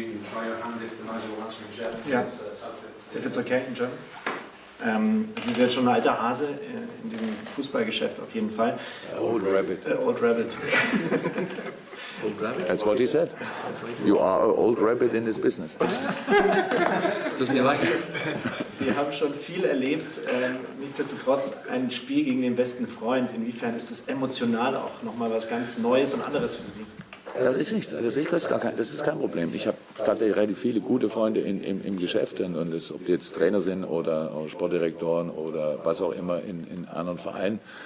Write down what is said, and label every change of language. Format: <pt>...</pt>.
<en>You can try your hand if the manager wants to reject. Yeah. If it's okay in German.</en> <de>Sie ist jetzt schon ein alter Hase in diesem Fußballgeschäft auf jeden Fall.</de> <en>Old rabbit. Old rabbit. Old rabbit? That's what he said. You are an old rabbit in this business. Doesn't he like it?</en> <de>Sie haben schon viel erlebt. Nichtsdestotrotz ein Spiel gegen den besten Freund. Inwiefern ist das emotional auch nochmal was ganz Neues und anderes für Sie? Das ist nichts. Das ist kein Problem. Ich habe tatsächlich relativ viele gute Freunde im Geschäft, und ob die jetzt Trainer sind oder Sportdirektoren oder was auch immer in anderen Vereinen.</de>